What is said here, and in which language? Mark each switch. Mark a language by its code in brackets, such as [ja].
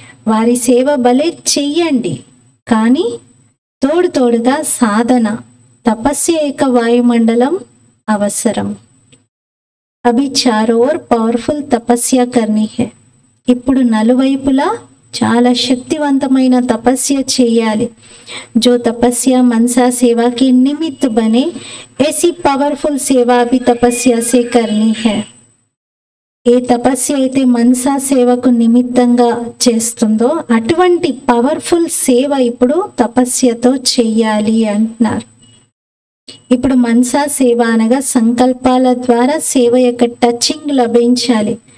[te] వారి సేవ భలే చెయ్యండి, కానీ తోడుగా సాధన తపస్య యొక్క వాయుమండలం అవసరం. [hi] అభి చారో ఓర్ పవర్ఫుల్ తపస్య కర్నీ హై. [te] ఇప్పుడు నలువైపులా చాలా శక్తివంతమైన తపస్య చేయాలి. [hi] जो तपस्या मनसा सेवा के निमित्त बने, ऐसी पावरफुल सेवा भी तपस्या से करनी है. [te] ఏ తపస్య అయితే మనసా సేవకు నిమిత్తంగా చేస్తుందో అటువంటి పవర్ఫుల్ సేవ ఇప్పుడు తపస్యతో చెయ్యాలి అంటున్నారు. ఇప్పుడు మనసా సేవ అనగా సంకల్పాల ద్వారా సేవ యొక్క టచింగ్ లభించాలి.